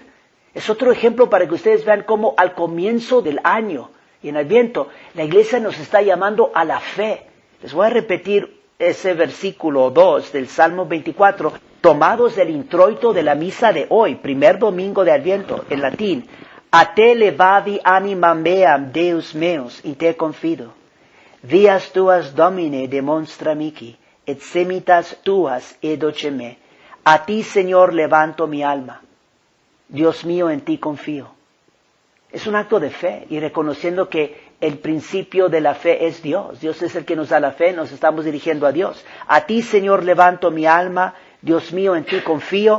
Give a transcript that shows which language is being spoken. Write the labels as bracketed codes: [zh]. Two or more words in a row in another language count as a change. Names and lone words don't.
[es] Es otro ejemplo para que ustedes vean cómo al comienzo del año y en Adviento, la Iglesia nos está llamando a la fe. Les voy a repetir ese versículo 2 del Salmo 24, tomados del introito de la misa de hoy, primer domingo de Adviento, en latín. [la] A te levavi animam meam, Deus meus, in te confido. Vias tuas Domine demonstra mihi, et semitas tuas edoce me. [es] A ti, Señor, levanto mi alma. Dios mío, en ti confío. Es un acto de fe y reconociendo que el principio de la fe es Dios. Dios es el que nos da la fe, nos estamos dirigiendo a Dios. A ti, Señor, levanto mi alma. Dios mío, en ti confío.